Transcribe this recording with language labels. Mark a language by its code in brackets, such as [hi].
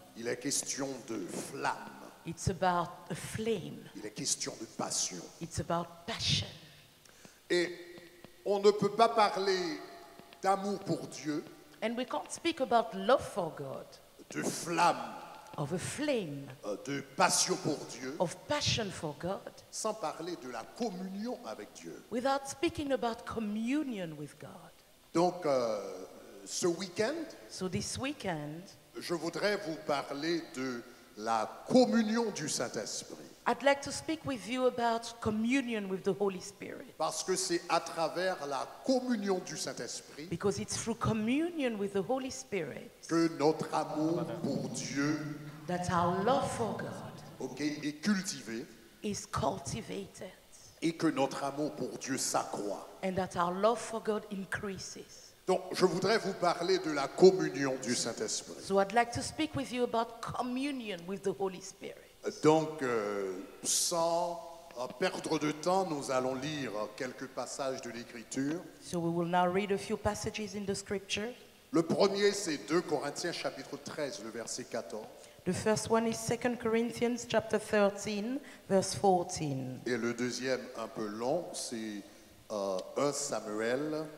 [fr] Il est question de flamme. [en] It's about a flame. [fr] Il est question de passion. [en] It's about passion. [fr] Et on ne peut pas parler d'amour pour Dieu, [en] And we can't speak about love for God, [fr] de flamme, [en] of a flame, [fr] de passion pour Dieu, [en] of passion for God, [fr] sans parler de la communion avec Dieu. [en] without speaking about communion with God. [fr] Donc, ce week-end, [en] So this weekend, [fr] je voudrais vous parler de la communion du Saint-Esprit. [en] I'd like to speak with you about communion with the Holy Spirit. [fr] Parce que c'est à travers la communion du Saint-Esprit [en] Because it's through communion with the Holy Spirit [fr] que notre amour pour Dieu, [en] that our love for God [fr] est cultivé [en] is cultivated [fr] et que notre amour pour Dieu s'accroît. [en] and that our love for God increases. [fr] Donc, je voudrais vous parler de la communion du Saint-Esprit. [en] So I'd like to speak with you about communion with the Holy Spirit. [fr] Donc, sans perdre de temps, nous allons lire quelques passages de l'Écriture. [en] So we will now read a few passages in the scripture. [fr] Le premier, c'est 2 Corinthiens chapitre 13, le verset 14. [en] The first one is 2 Corinthians chapter 13, verse 14. [fr] Et le deuxième, un peu long, c'est 1 Samuel.